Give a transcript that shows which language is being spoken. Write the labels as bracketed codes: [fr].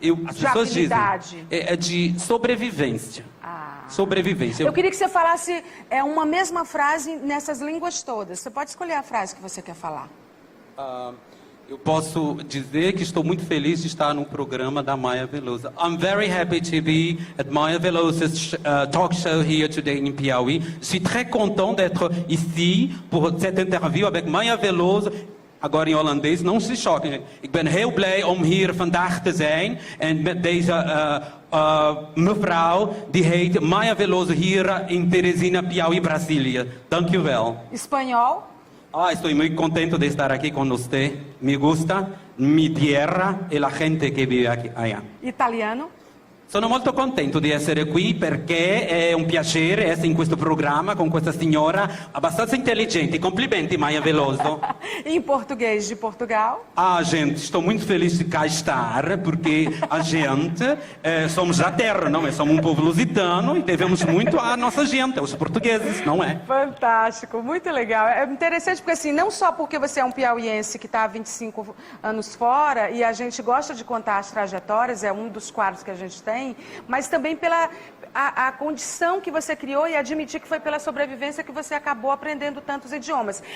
[pt] as pessoas habilidade. Dizem, de sobrevivência. Sobrevivência. Eu queria que você falasse uma mesma frase nessas línguas todas. Você pode escolher a frase que você quer falar. Eu posso dizer que estou muito feliz de estar no programa da Maya Veloso. [en] I'm very happy to be at Maya Veloso's talk show here today in Piauí. [fr] Je suis très content d'être ici pour cette interview avec Maya Veloso. [pt] Agora em holandês, não se choquem. [nl] Ik ben heel blij om hier vandaag te zijn. En met deze mevrouw, die heet Maya Veloso, hier in Teresina, Piauí, Brasília. Dank u wel. [pt] Espanhol? Estou muito contente de estar aqui com você. [es] Me gusta mi tierra e la gente que vive aqui. [pt] Italiano? [it] Sono molto contento di essere qui perché è un piacere essere in questo programma con questa signora abbastanza intelligente. Complimenti, Maya Veloso. [pt] Em português de Portugal? Gente, estou muito feliz de cá estar, porque a gente somos da terra, não é? Somos um povo lusitano e devemos muito à nossa gente, aos portugueses, não é? Fantástico, muito legal. É interessante porque assim, não só porque você é um piauiense que está há 25 anos fora e a gente gosta de contar as trajetórias, é um dos quadros que a gente tem, mas também pela a condição que você criou e admitir que foi pela sobrevivência que você acabou aprendendo tantos idiomas.